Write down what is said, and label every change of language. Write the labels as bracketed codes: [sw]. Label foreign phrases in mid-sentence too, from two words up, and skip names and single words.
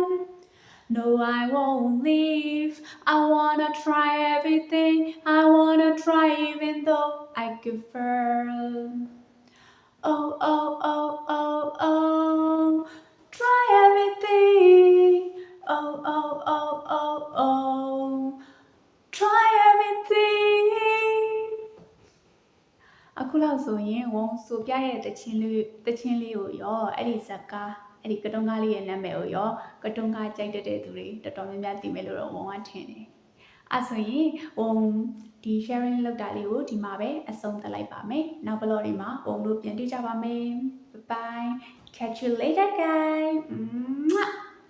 [en] No I won't leave, I wanna try everything, I wanna try even though I give first. Oh oh oh oh oh, try everything. Oh oh oh oh oh, try everything. [my] အခုလောက်ဆိုရင်ဝုံဆိုပြရဲ့တချင်းလေးကိုရောအဲ့ဒီဇက်ကားအဲ့ဒီကတုံးကားလေးရဲ့နာမည်ကိုရောကတုံးကားကြိုက်တဲ့သူတွေတော်တော်များများသိမယ်လို့တော့ဝုံကထင်တယ်အဲ့ဆိုရင်ဝုံဒီ sharing လုပ်တာလေးကိုဒီမှာပဲအဆုံးသတ်လိုက်ပါမယ်နောက် vlog တွေမှာဝုံတို့ပြန်တွေ့ကြပါမယ် [en] bye bye catch you later guys